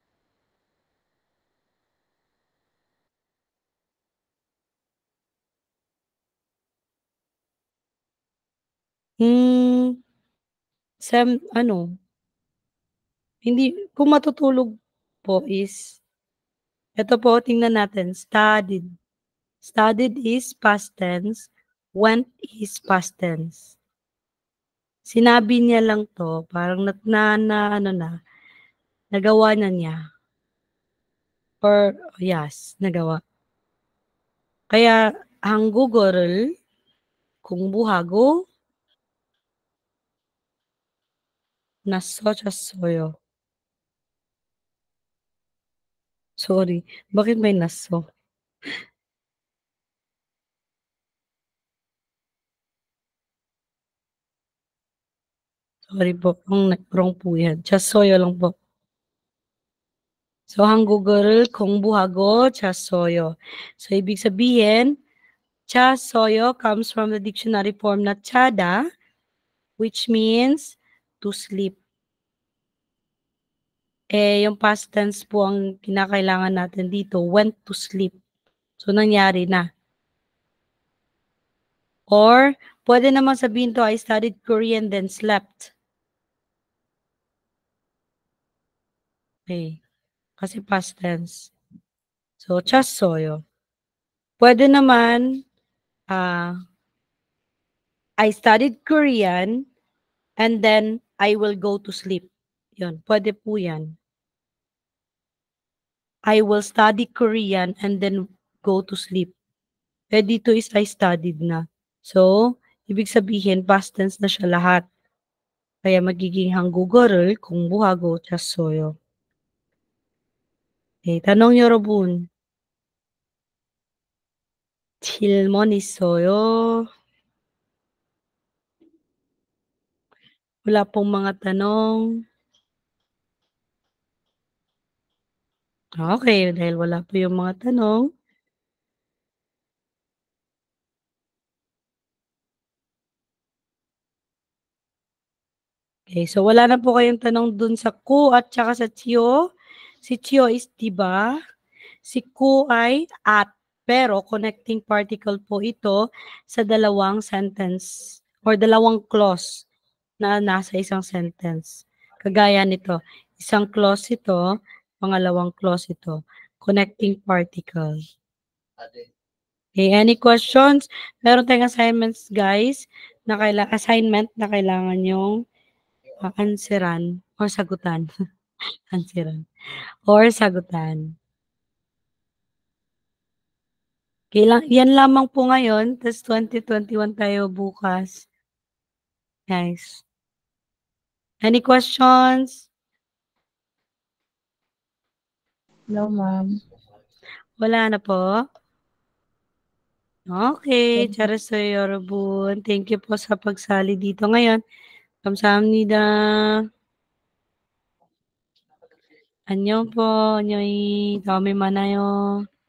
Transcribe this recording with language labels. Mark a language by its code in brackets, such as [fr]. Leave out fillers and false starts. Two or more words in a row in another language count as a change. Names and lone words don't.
[tl] Hindi, kung matutulog po is, ito po, tingnan natin, [en] studied. Studied is past tense, went is past tense. [tl] Sinabi niya lang to, parang nagawa na niya. Or, yes, nagawa. Kaya, [ko] 한국어를 공부하고 나서졌어요. [tl] Sorry, bakit may naso? Sorry po, wrong po yan. 잤어요 lang po. So, [ko] 한국어를 공부하고 잤어요. [tl] So, ibig sabihin, [en] 잤어요 comes from the dictionary form na tsada, which means to sleep. [tl] Yung [en] past tense [tl] po ang kinakailangan natin dito, [en] went to sleep. So, [tl] nangyari na. Or, pwede naman sabihin to, [en] I studied Korean then slept. [tl] Okay. Kasi [en] past tense. [tl] So, [ko] 잤어요. [tl] Pwede naman, [en] I studied Korean and then I will go to sleep. [tl] Yun, pwede po yan. [en] I will study Korean and then go to sleep. [tl] Dito [en] is I studied [tl] na. So, ibig sabihin, [en] past tense [tl] na siya lahat. Kaya magiging [ko] 한국어를 공부하고 잤어요. [tl] Okay, tanong 여러분. [ko] 질문 있어요? [tl] Wala pong mga tanong. Okay, dahil wala po yung mga tanong. Okay, so wala na po kayong tanong dun sa ku at saka sa chiyo. Si chiyo is diba? Si ku ay at. Pero [en] connecting particle [tl] po ito sa dalawang sentence or dalawang clause na nasa isang sentence. Kagaya nito, isang clause ito, pangalawang clause ito. [en] Connecting particle. Okay, any questions? [tl] Meron tayong assignments, guys, na assignment na kailangan yung answeran or sagutan. Answeran or sagutan. Okay, yan lamang po ngayon. Tapos 2021 tayo bukas. Guys. [en] Any questions? No, ma'am. [tl] Wala na po? Okay. [ko] 잘했어요, 여러분. [en] Thank you [tl] po sa pagsali dito ngayon. [ko] 감사합니다. 안녕 po. 안녕히 다음에 만나요.